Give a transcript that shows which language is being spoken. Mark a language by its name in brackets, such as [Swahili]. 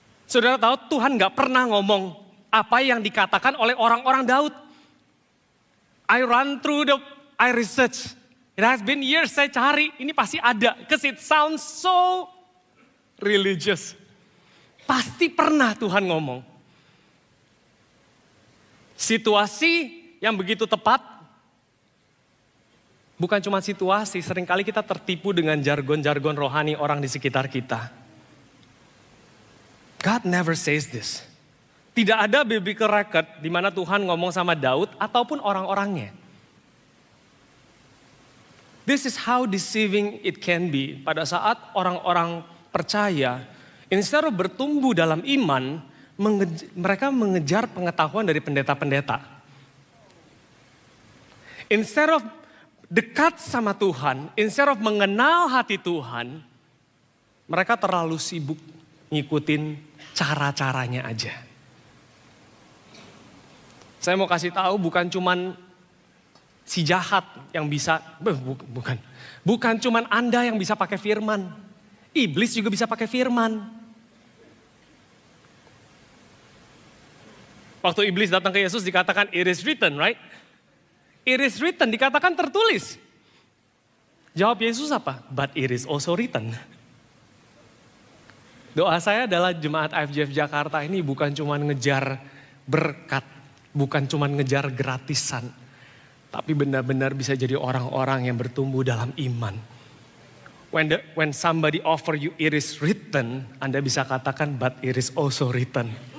[Indonesian] Saudara tahu Tuhan gak pernah ngomong apa yang dikatakan oleh orang-orang Daud. [English] I research. It has been years [Indonesian] saya cari, ini pasti ada. [English] Because it sounds so religious. [Indonesian] Pasti pernah Tuhan ngomong. Situasi yang begitu tepat. Bukan cuma situasi, seringkali kita tertipu dengan jargon-jargon rohani orang di sekitar kita. [English] God never says this. [Indonesian] Tidak ada biblical record di mana Tuhan ngomong sama Daud ataupun orang-orangnya. [English] This is how deceiving it can be. [Indonesian] Pada saat orang-orang percaya, [English] instead of [Indonesian] bertumbuh dalam iman, mereka mengejar pengetahuan dari pendeta-pendeta. [English] Instead of [Indonesian] dekat sama Tuhan, instead of mengenal hati Tuhan, mereka terlalu sibuk ngikutin cara-caranya aja. Saya mau kasih tahu bukan cuman si jahat yang bisa, bukan cuman Anda yang bisa pakai firman. Iblis juga bisa pakai firman. Waktu iblis datang ke Yesus dikatakan [English] it is written, right? It is written, [Indonesian] dikatakan tertulis. Jawab Yesus apa? [English] But it is also written. [Indonesian] Doa saya adalah jemaat IFJF Jakarta ini bukan cuma ngejar berkat, bukan cuma ngejar gratisan. Tapi benar-benar bisa jadi orang-orang yang bertumbuh dalam iman. [English] When somebody offer you it is written, [Indonesian] Anda bisa katakan [English] but it is also written.